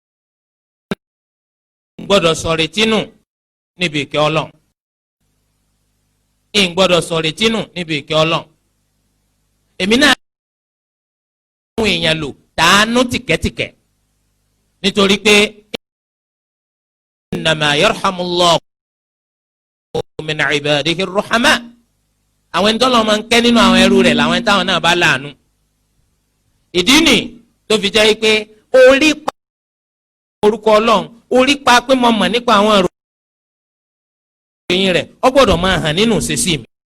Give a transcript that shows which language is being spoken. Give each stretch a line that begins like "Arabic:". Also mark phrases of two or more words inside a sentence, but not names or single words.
Yoruba: gbọ́dọ̀ sọ̀rọ̀ tínú níbi ìkẹ́ Ọlọ́run gbọ́dọ̀ sọ̀rọ̀ tínú níbi ìkẹ́ Ọlọ́run èmi náà àwọn èèyàn lò tàánú tìkẹ́tìkẹ́ nítorí pé
Arabic: إنما يرحم الله من عباده الرحماء
Yoruba: àwọn ẹni tọ́lọ́ máa ń kẹ́ nínú àwọn ẹrú rẹ̀ làwọn ẹni táwọn náà bá láàánú ìdí nì tó fi jẹ́ pé orí pa orúkọ Ọlọ́run orí pa pé mo mọ̀ nípa àwọn ìròyìn rẹ̀ ó gbọ́dọ̀ máa hàn nínú ìṣesí mi.